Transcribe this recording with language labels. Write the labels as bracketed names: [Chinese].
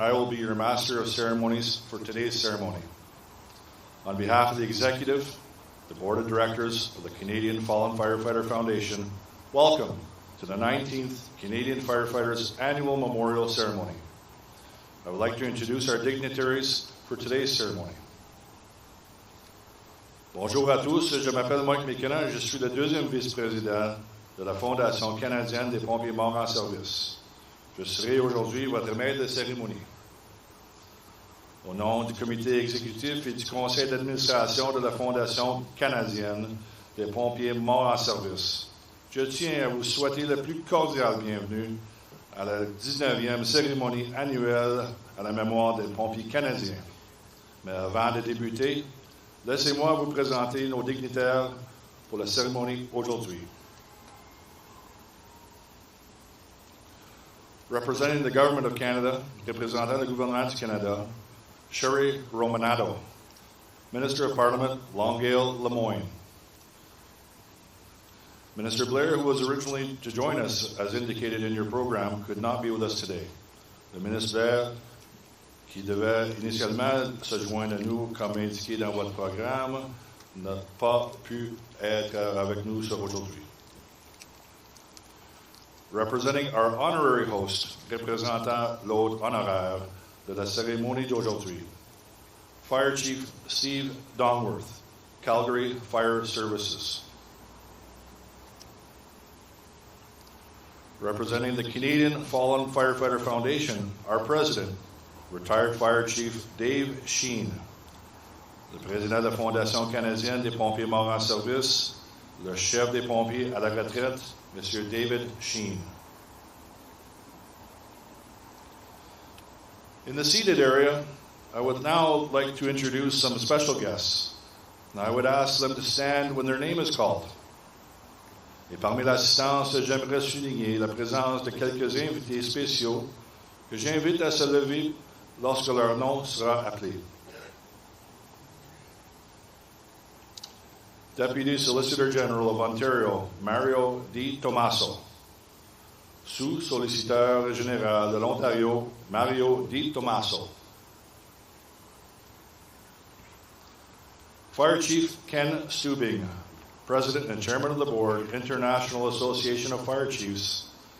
[English] I will be your Master of Ceremonies for today's ceremony. On behalf of the Executive, the Board of Directors of the Canadian Fallen Firefighter Foundation, welcome to the 19th Canadian Firefighters Annual Memorial Ceremony. I would like to introduce our dignitaries for today's ceremony. [French] Bonjour à tous, je m'appelle Mike McKenna et je suis le deuxième vice-président de la Fondation canadienne des pompiers morts en service. Je serai aujourd'hui votre maître de cérémonie. au nom du comité exécutif et du conseil d'administration de la Fondation canadienne des pompiers morts en service, je tiens à vous souhaiter la plus cordiale bienvenue à la 19e cérémonie annuelle à la mémoire des pompiers canadiens. Mais avant de débuter, laissez-moi vous présenter nos dignitaires pour la cérémonie aujourd'hui. [English] Representing the Government of Canada, [French] représentant le gouvernement du Canada, [English] Sherry Romanato, Minister of Parliament, Longueuil, Lemoyne. Minister Blair, who was originally to join us as indicated in your program, could not be with us today. [French] Le ministre Blair, qui devait initialement se joindre à nous comme indiqué dans votre programme, n'a pas pu être avec nous aujourd'hui. [English] Representing our honorary host, [French] représentant l'hôte honoraire de la cérémonie d'aujourd'hui, [English] Fire Chief Steve Dongworth, Calgary Fire Services. Representing the Canadian Fallen Firefighter Foundation, our president, retired Fire Chief Dave Sheen. [French] Le président de la Fondation canadienne des pompiers morts en service, le chef des pompiers à la retraite, M. David Sheen. [English] In the seated area, I would now like to introduce some special guests. And I would ask them to stand when their name is called. [French] Et parmi l'assistance, j'aimerais souligner la présence de quelques invités spéciaux que j'invite à se lever lorsque leur nom sera appelé. [English] Deputy Solicitor General of Ontario, Mario Di Tommaso. [French] Sous-solliciteur général de l'Ontario, Mario Di Tommaso. [English] Fire Chief Ken Stubing, President and Chairman of the Board, International Association of Fire Chiefs.